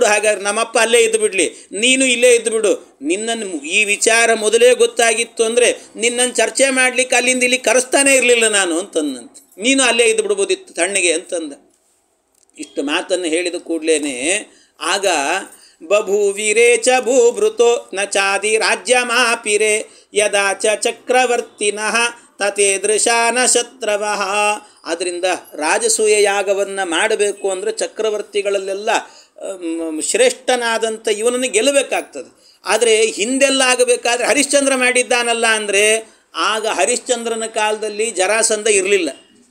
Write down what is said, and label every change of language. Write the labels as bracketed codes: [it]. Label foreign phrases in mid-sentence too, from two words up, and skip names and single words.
[kn] ಹಾಗಾದ್ರೆ ನಮ್ಮಪ್ಪ ಅಲ್ಲೇ ಇದ್ದು ಬಿಡಲಿ, ನೀನು ಇಲ್ಲೇ ಇದ್ದು ಬಿಡು. ನಿನ್ನನ್ನು ಈ ವಿಚಾರ ಮೊದಲೇ ಗೊತ್ತಾಗಿತ್ತು ಅಂದರೆ ನಿನ್ನನ್ನು ಚರ್ಚೆ ಮಾಡಲಿಕ್ಕೆ ಅಲ್ಲಿಂದ ಇಲ್ಲಿ ಕರೆಸ್ತಾನೇ ಇರಲಿಲ್ಲ ನಾನು ಅಂತಂದಂತೆ. ನೀನು ಅಲ್ಲೇ ಇದ್ದು ಬಿಡ್ಬೋದಿತ್ತು ತಣ್ಣಗೆ ಅಂತಂದ. ಇಷ್ಟು ಮಾತನ್ನು ಹೇಳಿದ ಕೂಡಲೇ ಆಗ [sa] ಬಭೂವಿರೇ ಚ ಭೂಭೃತೋ ನ ಚಾದಿ ರಾಜ್ಯಮಾಪಿರೆ ಯದಾ ಚ ಚಕ್ರವರ್ತಿನಃ ತಥೇದೃಶಾನ ಶತ್ರವಃ. [kn] ಆದ್ದರಿಂದ ರಾಜಸೂಯ ಯಾಗವನ್ನು ಮಾಡಬೇಕು ಅಂದರೆ ಚಕ್ರವರ್ತಿಗಳಲ್ಲೆಲ್ಲ ಶ್ರೇಷ್ಠನಾದಂಥ ಇವನನ್ನು ಗೆಲ್ಲಬೇಕಾಗ್ತದೆ. ಆದರೆ ಹಿಂದೆಲ್ಲ ಆಗಬೇಕಾದ್ರೆ ಹರಿಶ್ಚಂದ್ರ ಮಾಡಿದ್ದಾನಲ್ಲ ಅಂದರೆ, ಆಗ ಹರಿಶ್ಚಂದ್ರನ ಕಾಲದಲ್ಲಿ ಜರಾಸಂಧ ಇರಲಿಲ್ಲ.